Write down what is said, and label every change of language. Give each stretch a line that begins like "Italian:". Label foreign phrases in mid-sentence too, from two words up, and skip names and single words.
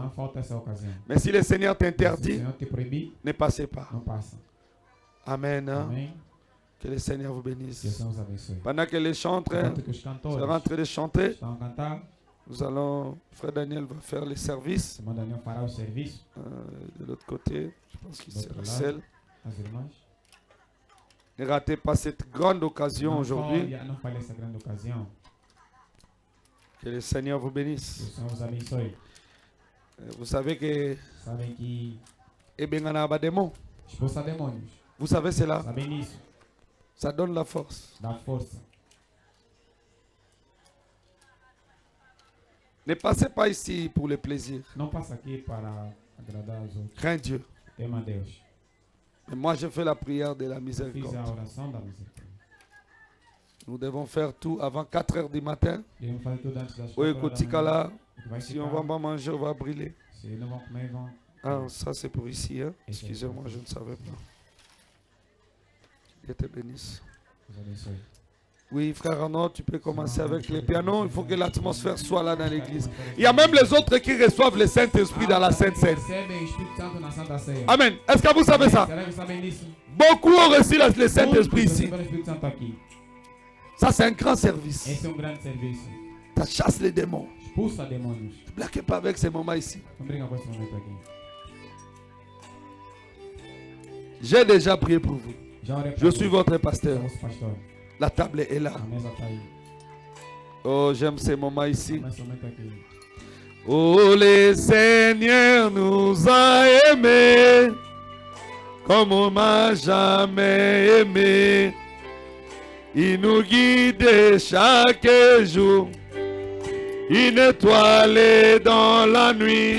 French: Mais si le Seigneur t'interdit, ne passez pas. Amen. Que le Seigneur vous bénisse. Pendant que les chantres sont en train de chanter, Frère Daniel va faire les services.
Portuguese: Daniel fará o serviço.
French: De l'autre côté, je pense qu'il sera
Portuguese: lado,
French: seul.
Portuguese: as irmãs.
French: Ne ratez pas cette grande occasion
Portuguese: Não
French: aujourd'hui.
Portuguese: Não falhe essa grande ocasião.
French: Que le Seigneur vous bénisse.
Portuguese: Que o Senhor os abençoe.
French: Vous savez que
Portuguese: Sabem que
French: démon.
Portuguese: expulsa demônios.
French: Vous savez cela?
Portuguese: Sabem nisso.
French: Ça donne la force.
Portuguese: Dá força.
French: Ne passez pas ici pour le plaisir.
Portuguese: Não passa aqui para agradar os outros.
French: Crains Dieu.
Portuguese: Tema a Deus.
French: Mais moi, je fais la prière de la
Portuguese: Fiz
French: miséricorde.
Portuguese: a oração da misericórdia.
French: Nous devons faire tout avant 4 heures du matin.
Portuguese: Devemos fazer tudo antes das 4
French: Ou
Portuguese: horas da
French: écoute,
Portuguese: manhã.
French: là,
Portuguese: Vai
French: si on
Portuguese: ficar.
French: va pas manger, on va brûler.
Portuguese: Se não vão comer, vão.
French: Ah, ça c'est pour ici. Hein? Excusez-moi, je ne savais pas. Dieu te bénisse.
Portuguese: Os abençoe.
French: Oui, frère Arnaud, tu peux commencer avec les pianos. Il faut que l'atmosphère soit là dans l'église. Il y a même les autres qui reçoivent le Saint-Esprit dans la Sainte Seine.
Portuguese: Recebem o Espírito Santo na Santa Ceia.
French: Amen. Est-ce que vous savez ça?
Portuguese: Será que sabem disso?
French: Beaucoup ont reçu le Saint-Esprit
Portuguese: Muitos
French: ici.
Portuguese: receberam o Espírito Santo aqui.
French: Ça, c'est un grand service.
Portuguese: Esse é grande serviço.
French: Ça chasse les démons.
Portuguese: Expulsa demônios.
French: Ne blaguez pas avec ces moments ici.
Portuguese: Não brinca com esse momento aqui.
French: J'ai déjà prié pour vous.
Portuguese: Já orei
French: Je
Portuguese: para
French: suis
Portuguese: Deus.
French: votre
Portuguese: Sou
French: pasteur.
Portuguese: vosso pastor.
French: La table est là.
Portuguese: A mesa está aí.
French: Oh, j'aime ces moments ici.
Portuguese: Ama esse momento aqui.
French: Oh, le Seigneur nous a aimés comme on m'a jamais aimé. Il nous guide chaque jour. Une étoile dans la nuit.